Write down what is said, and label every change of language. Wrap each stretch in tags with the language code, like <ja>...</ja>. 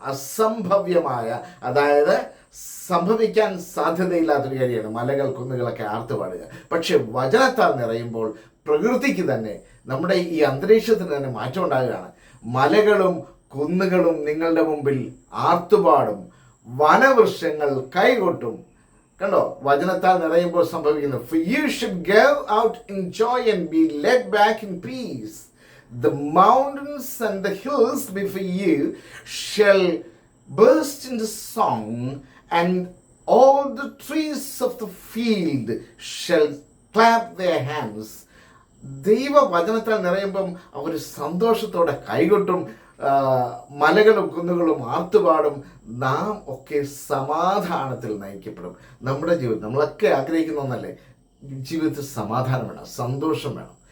<ml>അസംഭവ്യമായ, അതായത് സംഭവിക്കാൻ സാധ്യതയില്ലാത്തൊരു കാര്യമാണ് മലകൾ കുന്നുകളൊക്കെ ആർത്തുപാടുക. പക്ഷെ വചനത്താൽ നിറയുമ്പോൾ പ്രകൃതിക്ക് തന്നെ, നമ്മുടെ ഈ അന്തരീക്ഷത്തിന് തന്നെ മാറ്റം ഉണ്ടാകുകയാണ്. മലകളും കുന്നുകളും നിങ്ങളുടെ മുമ്പിൽ ആർത്തുപാടും, വനവൃക്ഷങ്ങൾ കൈകൊട്ടും. കണ്ടോ, വചനത്താൽ നിറയുമ്പോൾ സംഭവിക്കുന്നു.</ml> <en>For you should go out in joy and be led back in peace. The mountains and the hills before you shall burst into song, and all the trees of the field shall clap their hands.</en> <ml>ദൈവവചനത്താൽ നിറയുമ്പം അവർ സന്തോഷത്തോടെ കൈകൊട്ടും, മലകളും കുന്നുകളും ആർത്തുപാടും. നാം ഒക്കെ സമാധാനത്തിൽ നയിക്കപ്പെടും. നമ്മുടെ ജീവിതം നമ്മളൊക്കെ ആഗ്രഹിക്കുന്ന ഒന്നല്ലേ, ജീവിതത്തിൽ സമാധാനം വേണം, സന്തോഷം വേണം.</ml>